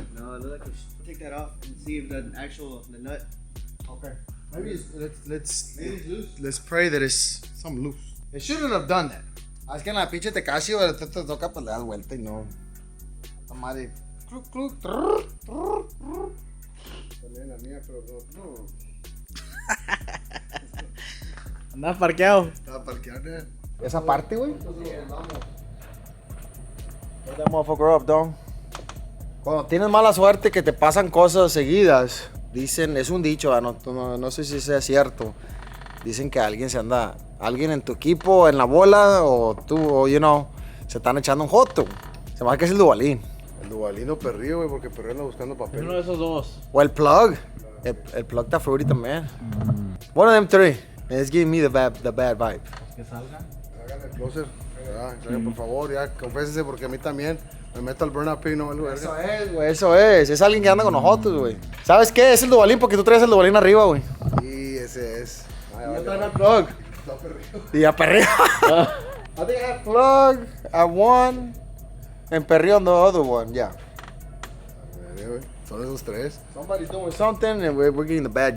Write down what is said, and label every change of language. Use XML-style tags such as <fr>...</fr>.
<en>No, it looks like take that off and see if the nut. Okay. Maybe let's pray that it's some loose. It shouldn't have done that.</en> <es>Es que en la pinche Tecasio te toca, pues le das vuelta y no. La madre. Cluc, cluc, También la mía, pero no. Andas parqueado. Estaba parqueando. Esa parte, güey.</es> <en>Put that motherfucker up, dog.</en> <es>Cuando tienes mala suerte que te pasan cosas seguidas, dicen, es un dicho, no sé si sea cierto. Dicen que alguien en tu equipo, en la bola, o tú, o se están echando un joto. Se me hace que es el Duvalín. El Duvalino perrío, güey, porque perrío anda buscando papel. Uno de esos dos. O el plug. El plug está fruity también.</es> <en>One of them three. It's giving me the bad vibe.</en> <es>Que salga. Háganle closer. Ya, por favor, ya, confésese, porque a mí también me meto al burn-up y no el Eso es, güey, eso es. Es alguien que anda con nosotros, güey. ¿Sabes qué? Es el Duvalín porque tú traes el Duvalín arriba, güey. Y ese es. Y yo traigo el plug. Está perrío. Y a perreo.</es> <en>I think I have plug at one and perreo on the other one, yeah.</en> <es>Son esos tres.</es> <en>Somebody's doing something and we're getting the bad</en>